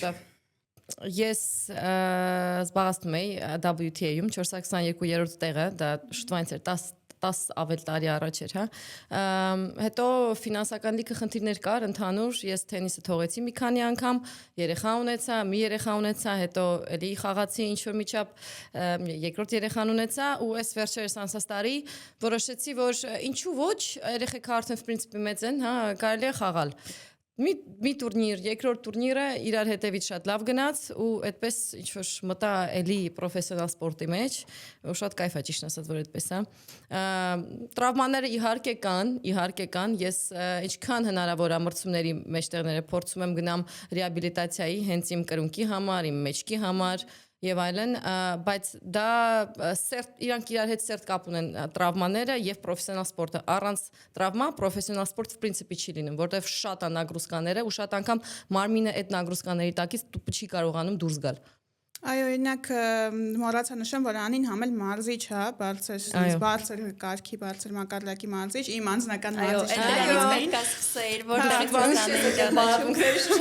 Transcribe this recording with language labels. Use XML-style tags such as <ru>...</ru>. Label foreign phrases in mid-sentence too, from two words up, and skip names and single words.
<hy>Ես զբաղեցնում էի WTA-ում 422-րդ տեղը, դա շուտվանից էր 10 ավել տարի առաջ էր, հա։ Հետո ֆինանսական լիքը խնդիրներ կար ընդհանուր, ես թենիսը թողեցի մի քանի անգամ, երեխա ունեցա, մի երեխա ունեցա, հետո էլի խաղացի ինչ որ միջապ երկրորդ երեխան ունեցա ու այս վերջերս անցած տարի որոշեցի, որ ինչու ոչ, երեխեքը արդեն</hy> <ru>в принципе</ru> <hy>մեծ են, հա, կարելի է խաղալ։ Մի տուրնիր, երկրորդ տուրնիրը իրար հետևից շատ լավ գնաց ու այդպես ինչ որ մտա էլի պրոֆեսիոնալ սպորտի մեջ ու շատ կայֆ է ճիշտ ասած որ այդպես է տրավմաները իհարկե կան ես ինչքան հնարավոր է մրցումների մեջտեղները փորձում եմ գնամ ռեաբիլիտացիայի հենց իմ կրունկի համար, իմ մեջքի համար եւ այլն, բայց դա իրանք իրար հետ սերտ կապ ունեն տրավմաները եւ պրոֆեսիոնալ սպորտը առանց տրավմա պրոֆեսիոնալ սպորտ</hy> <ru>в принципе</ru> <hy>չի լինում, որտեվ շատ է նագրուսկաները ու շատ անգամ մարմինը այդ նագրուսկաների տակից չի կարողանում դուրս գալ։ Այո, օրինակ մոռացա նշեմ, որ Անին համ էլ մարզիչ է, բարձր կարգի, բարձր մակարդակի մարզիչ, իմ անձնական մարզիչն է։ Այո, պետք է սկսեիր, որտեղից</hy>